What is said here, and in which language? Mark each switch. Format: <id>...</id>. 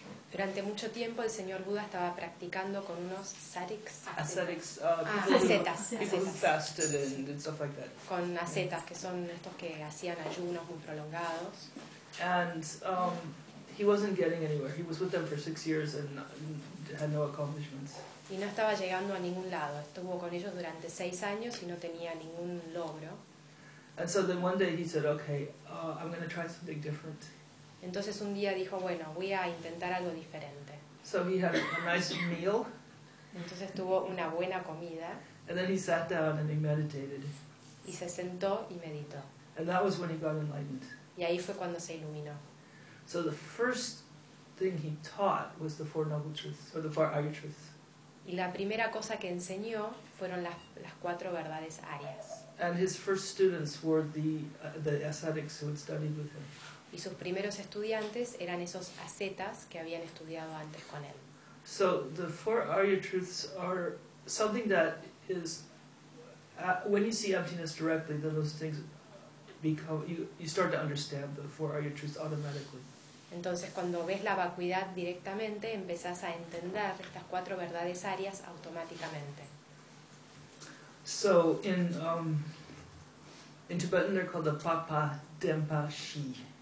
<es>Durante mucho tiempo, el señor Buda estaba practicando con unos ascetics.</es> <en>Ascetics,</en> <es>ascetas.</es> <en>People who fasted and stuff like that.</en> <es>Con ascetas, que son estos que hacían ayunos muy prolongados.</es> <en>And he wasn't getting anywhere. He was with them for 6 years and had no accomplishments.</en> <es>Y no estaba llegando a ningún lado. Estuvo con ellos durante 6 años y no tenía ningún logro.</es> <en>And so then one day he said, okay, I'm going to try something different.</en> <es>Entonces un día dijo, bueno, voy a intentar algo diferente.</es> <en>So he had a nice meal.</en> <es>Entonces tuvo una buena comida.</es> <en>And then he sat down and he meditated.</en> <es>Y se sentó y meditó.</es> <en>And that was when he got enlightened.</en> <es>Y ahí fue cuando se iluminó.</es> <en>So the first thing he taught was the Four Noble Truths, or the Four Arya Truths.</en> <es>Y la primera cosa que enseñó fueron las cuatro verdades arias.</es> <en>And his first students were the ascetics who had studied with him.</en> <es>Y sus primeros estudiantes eran esos ascetas que habían estudiado antes con él.</es> <en>So the four arya truths are something that is when you see emptiness directly, then those things become you start to understand the four arya truths automatically.</en> <es>Entonces, cuando ves la vacuidad directamente, empezás a entender estas cuatro verdades arias automáticamente.</es> <en>So in Tibetan they're called the Papa Denpa Shi.</en>